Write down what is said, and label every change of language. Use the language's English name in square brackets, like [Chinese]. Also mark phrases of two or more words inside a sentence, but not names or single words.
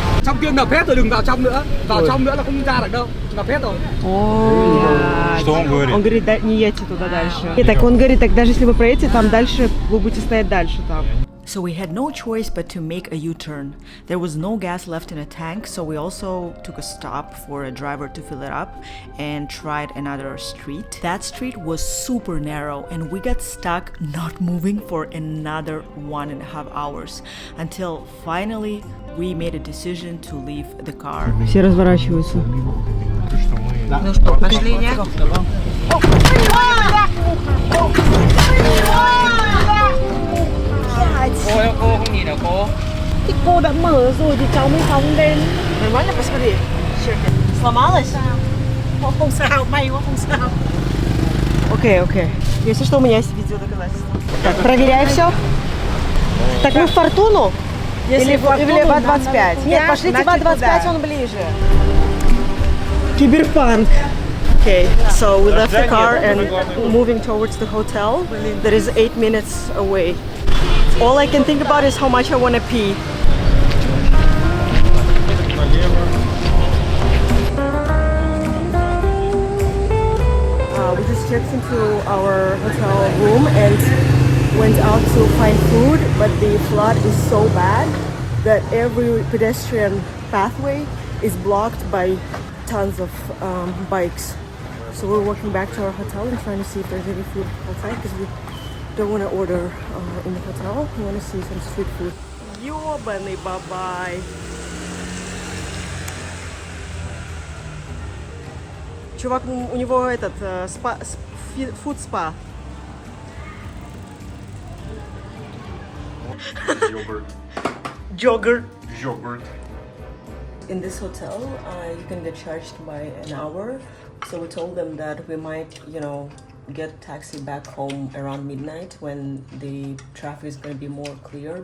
[Vietnamese] trong kia ngập hết rồi, đừng vào trong nữa. Vào trong nữa là không ra được đâu, ngập hết rồi. [Russian] Что он говорит? Он говорит, да, не едьте туда дальше. И так он говорит, так даже если вы проедете там дальше, вы будете стоять дальше там. [English] So we had no choice but to make a U-turn. There was no gas left in a tank, so we also took a stop for a driver to fill it up and tried another street. That street was super narrow and we got stuck not moving for another 1.5 hours until finally we made a decision to leave the car. [Russian] Все разворачиваются. Ну что, пошли, не? [Vietnamese] Cô không nhìn được cô. Thì cô đã mở rồi thì cháu mới phóng lên. [Russian] Нормально, посмотри. Сломалась? [Vietnamese] Không sao, may quá không sao. [Russian] Окей. Если что, у меня есть видеодоказательства. Так, проверяй все. Так мы в Фортуну? Или в А25? Нет, пошлите в А25, он ближе. Киберпанк. [English] Okay, so we left the car and moving towards the hotel that is 8 minutes away. All I can think about is how much I want to pee. We just checked into our hotel room and went out to find food, but the flood is so bad that every pedestrian pathway is blocked by tons of bikes. So we're walking back to our hotel and trying to see if there's any food outside because we don't want to order in the hotel. We want to see some street food. [Russian] Ёбаный бабай. Чувак, у него этот [English] food spa. Yogurt. In this hotel, you can get charged by an hour. So we told them that we might, get a taxi back home around midnight when the traffic is going to be more clear.